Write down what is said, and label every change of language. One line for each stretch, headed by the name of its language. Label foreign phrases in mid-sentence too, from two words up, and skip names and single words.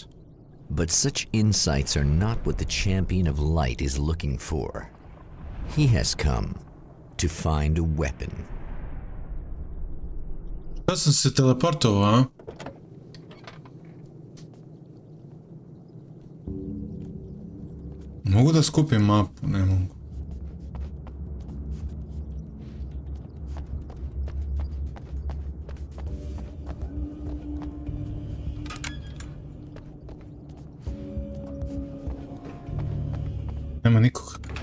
English: But such insights are not what the champion of light is looking for. He has come to find a weapon.
Serbian: Da sam se teleportovao, a? Mogu da skupim mapu, ne mogu. Nema nikoga.